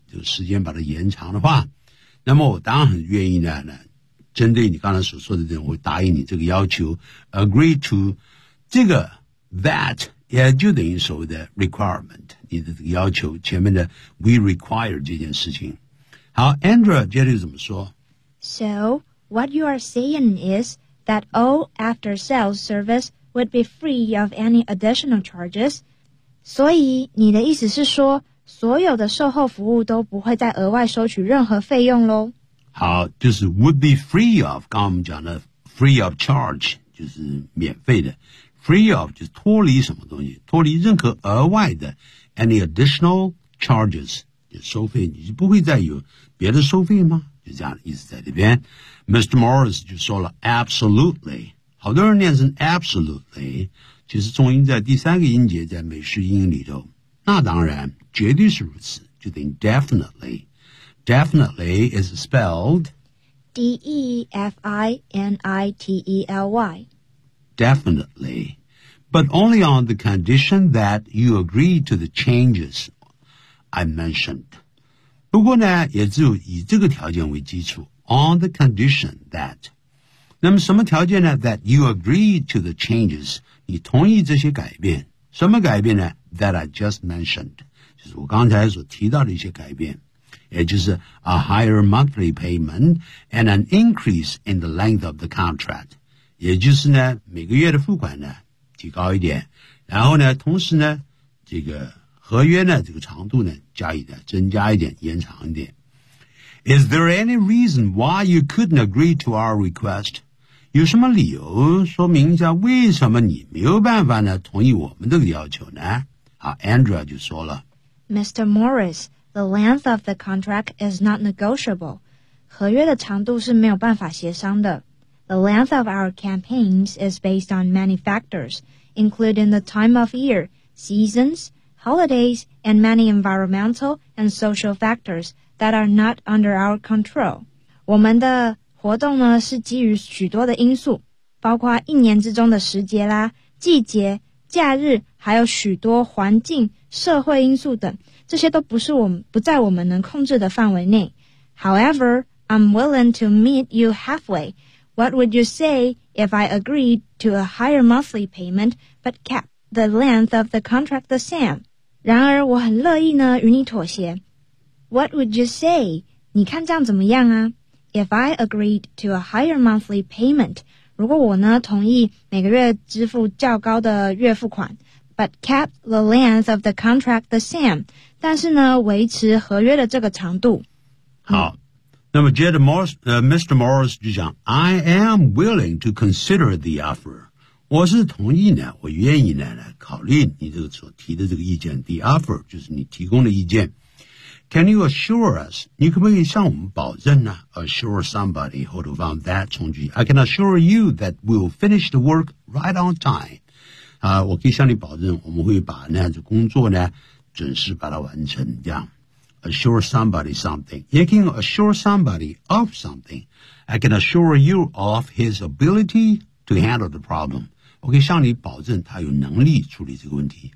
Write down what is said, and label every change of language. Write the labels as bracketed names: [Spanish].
[Chinese] 有时间把它延长的话，那么我当然很愿意呢，针对你刚才所说的这种，我答应你这个要求 agree to 这个 that 也就等于所谓的 requirement， 你的这个要求前面的 we require 这件事情。好， Andrew 接着怎么说？ [English] So what you are saying is that all after sales service would be free of any additional charges。 [Chinese] 所以你的意思是说所有的售后服务都不会再额外收取任何费用咯。好，就是 would be free of， 刚刚我们讲的 free of charge 就是免费的， free of 就是脱离什么东西，脱离任何额外的 any additional charges 就收费，你就不会再有别的收费吗？就这样的意思在这边。Mr. Morris 就说了 absolutely， 好多人念成 absolutely， 其实重音在第三个音节，在美式英语里头，那当然绝对是如此，就等于 definitely。 [English] Definitely is spelled D-E-F-I-N-I-T-E-L-Y. Definitely. But only on the condition that you agree to the changes I mentioned. [Chinese] 不过呢，也只有以这个条件为基础。 [English] On the condition that. [Chinese] 那么什么条件呢？ [English] That you agree to the changes. [Chinese] 你同意这些改变。什么改变呢？ [English] That I just mentioned. [Chinese] 就是我刚才所提到的一些改变。也就是 [English] a higher monthly payment and an increase in the length of the contract， [Chinese] 也就是呢每个月的付款呢提高一点，然后呢同时呢这个合约呢这个长度呢加以的增加一点，延长一点。 [English] Is there any reason why you couldn't agree to our request？ [Chinese] 有什么理由说明一下为什么你没有办法呢同意我们这个要求呢？好， Andrew 就说了， [English] Mr. MorrisThe length of the contract is not negotiable. [Chinese] 合约的长度是没有办法协商的。 [English] The length of our campaigns is based on many factors, including the time of year, seasons, holidays, and many environmental and social factors that are not under our control. [Chinese] 我们的活动呢是基于许多的因素，包括一年之中的时节啦、季节、假日，还有许多环境、社会因素等，这些都不在我们能控制的范围内。 [English] However, I'm willing to meet you halfway. What would you say if I agreed to a higher monthly payment but kept the length of the contract the same? [Chinese] 然而我很乐意呢与你妥协。 [English] What would you say? [Chinese] 你看这样怎么样啊？ [English] If I agreed to a higher monthly payment, [Chinese] 如果我呢同意每个月支付较高的月付款。 [English] But kept the length of the contract the same. [Chinese] 但是呢维持合约的这个长度。好，那么接着 Mr. [English] Morris 就讲 I am willing to consider the offer. [Chinese] 我是同意呢，我愿意呢来考虑你这个所提的这个意见。 The offer 就是你提供的意见。 [English] Can you assure us? [Chinese] 你可不可以向我们保证呢？ Assure somebody 后头放 that 从句。 [English] I can assure you that we'll finish the work right on time. [Chinese] 我可以向你保证我们会把那样子工作呢准时把它完成，这样 assure somebody something， 也可以 assure somebody of something。 [English] I can assure you of his ability to handle the problem， [Chinese] 我可以向你保证他有能力处理这个问题。